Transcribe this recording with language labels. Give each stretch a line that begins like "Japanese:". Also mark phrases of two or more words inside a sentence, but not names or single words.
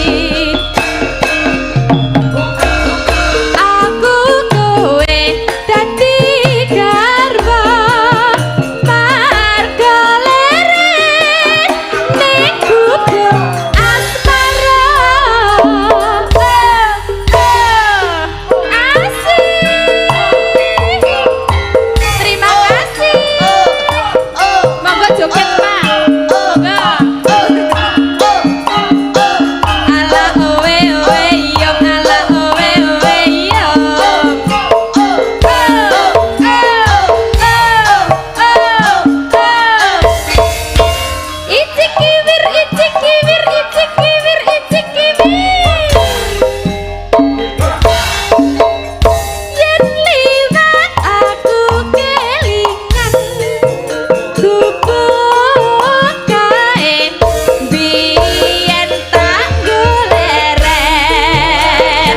Javanese: Aku kowe dadi garwa marga leren ning gubuk asmara. Asik.
Indonesian: Terima kasih.
Javanese: Monggo joget, Pak. Monggo. Ala owe owe yo, ala owe owe yo. Icik kiwir, icik kiwir, icik kiwir, icik kiwir. Yen liwat aku kelingan gubuk kae biyen tak goleren.